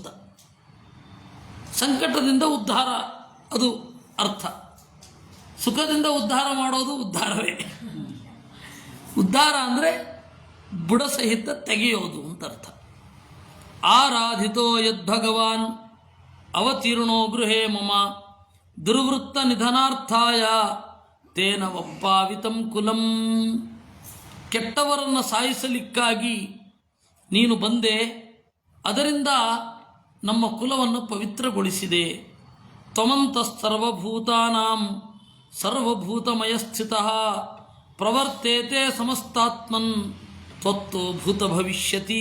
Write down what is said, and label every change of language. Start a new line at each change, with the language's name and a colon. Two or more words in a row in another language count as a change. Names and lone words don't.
Kannada: ಸಂಕಟದಿಂದ ಉದ್ಧಾರ ಅದು ಅರ್ಥ. ಸುಖದಿಂದ ಉದ್ಧಾರ ಮಾಡೋದು ಉದ್ಧಾರವೇ. ಉದ್ಧಾರ ಅಂದರೆ ಬುಡಸಹಿತ ತೆಗೆಯೋದು ಅಂತ ಅರ್ಥ.
Sanskrit: ಆರಾಧಿತೋ ಯದ್ಭಗವಾನ್ ಅವತೀರ್ಣೋ ಗೃಹೇ ಮಮ ದುರ್ವೃತ್ತ ನಿಧನಾರ್ಥಾಯ ತೇನ ವಪ್ಪಾವಿತಂ ಕುಲಂ.
Kannada: ಕೆಟ್ಟವರನ್ನು ಸಾಯಿಸಲಿಕ್ಕಾಗಿ ನೀನು ಬಂದೆ, ಅದರಿಂದ ನಮ್ಮ ಕುಲವನ್ನು ಪವಿತ್ರಗೊಳಿಸಿದೆ.
Sanskrit: ತ್ವಮಂತಃಸರ್ವಭೂತಾನಾಂ ಸರ್ವಭೂತಮಯ ಸ್ಥಿತಃ ಪ್ರವರ್ತೇತೆ ಸಮಸ್ತಾತ್ಮನ್ ತ್ವತ್ತೋ ಭೂತ ಭವಿಷ್ಯತಿ.